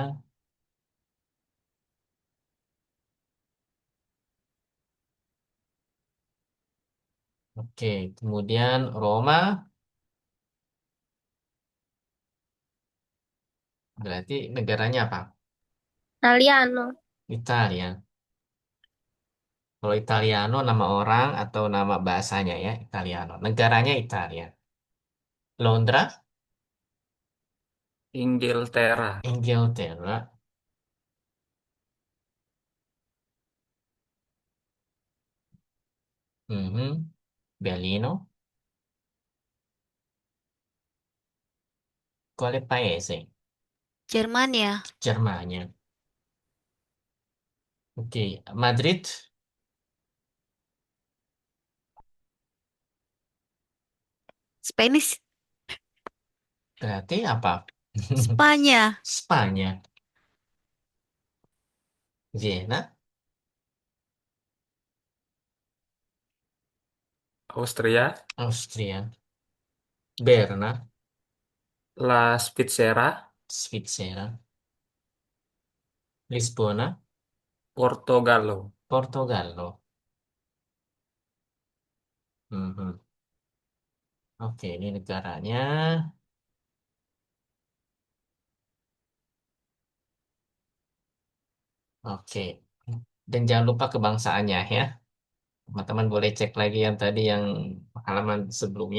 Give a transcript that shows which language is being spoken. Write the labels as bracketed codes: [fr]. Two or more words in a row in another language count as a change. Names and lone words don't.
[id] Oke, kemudian Roma berarti negaranya apa? [it] Italiano. [id] Italia. Kalau Italiano nama orang atau nama bahasanya ya, [it] Italiano. [id] Negaranya Italia. Londra, Inghilterra. Inghilterra. Mhm. [it] Berlino, quale paese? [id] Jerman ya. Germania. Oke, Madrid [en] Spanish. [id] berarti apa? Spanya. Spanya. Vienna, Austria. Austria. Berna, [it] La Svizzera. [id] Svizzera. Lisbona, Portogallo. Portogallo. Mhm. Oke, ini negaranya. Oke. Dan jangan lupa kebangsaannya ya. Teman-teman boleh cek lagi yang tadi yang halaman sebelumnya.